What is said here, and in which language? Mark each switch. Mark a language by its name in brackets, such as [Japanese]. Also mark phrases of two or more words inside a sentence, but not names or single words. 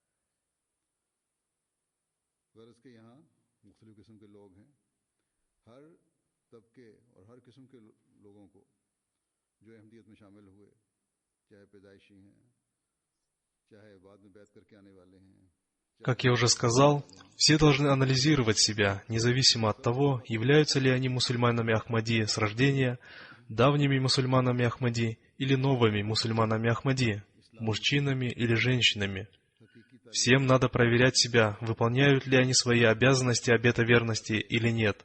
[Urdu] غرض کہ یہاں مختلف قسم کے لوگ ہیں، ہر طبقے اور ہر قسم کے لوگوں کو جو احمدیت میں شامل ہوئے، چاہے پیدائشی ہیں، چاہے بعد میں بیعت کر کے آنے والے ہیں. [Russian] Как я уже сказал, все должны анализировать себя, независимо от того, являются ли они мусульманами Ахмади с рождения, давними мусульманами Ахмади или новыми мусульманами Ахмади, мужчинами или женщинами. Всем надо проверять себя, выполняют ли они свои обязанности обета верности или нет.